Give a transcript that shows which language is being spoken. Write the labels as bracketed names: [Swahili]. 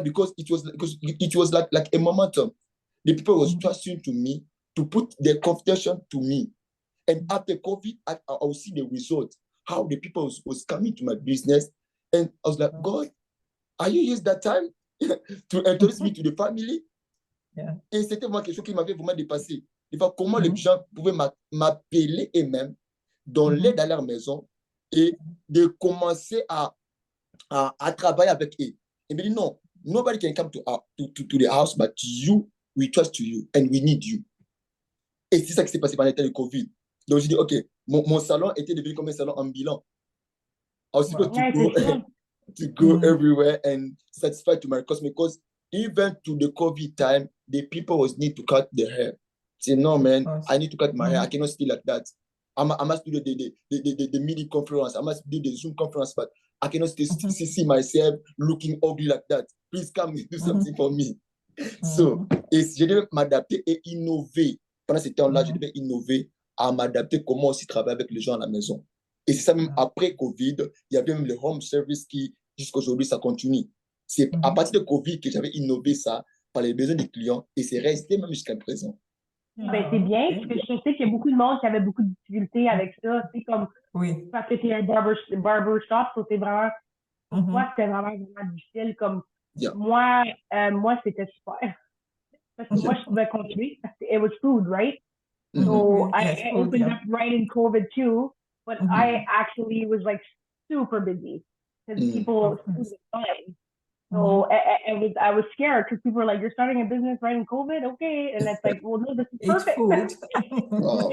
[English] Because it was like a momentum. The people was trusting to me to put their confidence to me. And after COVID, I will see the result, how the people was coming to my business. And I was like, God, are you using that time to introduce me to the family? [French] Et c'était vraiment quelque chose qui m'avait vraiment dépassé. De voir comment les gens pouvaient m'appeler eux-mêmes, dans l'aide à leur maison, et de commencer à travailler avec eux. Et me dit, non, [English] nobody can come to the house, but you, we trust you, and we need you. [French] Et c'est ça qui s'est passé pendant le Covid. Donc, j'ai dit, OK, mon salon était devenu comme un salon ambulant. [English] I was supposed to go everywhere and satisfy to my customers, because even to the COVID time, the people was need to cut their hair. Say, no, man, I need to cut my hair. I cannot stay like that. I must do the meeting conference. I must do the Zoom conference, but I cannot see myself looking ugly like that. Please come do something for me. [French] So, je devais m'adapter et innover. Pendant ce temps-là, je devais innover à m'adapter comment aussi travailler avec les gens à la maison. Et c'est ça même après Covid, il y avait même le home service qui, jusqu'à aujourd'hui, ça continue. C'est à partir de Covid que j'avais innové ça par les besoins des clients et c'est resté même jusqu'à présent. Ben, c'est bien, parce que je sais qu'il y a beaucoup de monde qui avait beaucoup de difficultés avec ça, tu sais, comme parce que c'est un barbershop, so c'est vraiment, pour moi, c'était vraiment difficile, comme moi, c'était super, parce que moi, je pouvais continuer, parce que [English] it was food, right? So I opened up right in COVID too, but I actually was like super busy, because people, food was fine. So I was scared because people were like, "You're starting a business right in COVID, okay?" And it's like, "Well, no, this is perfect. It's food.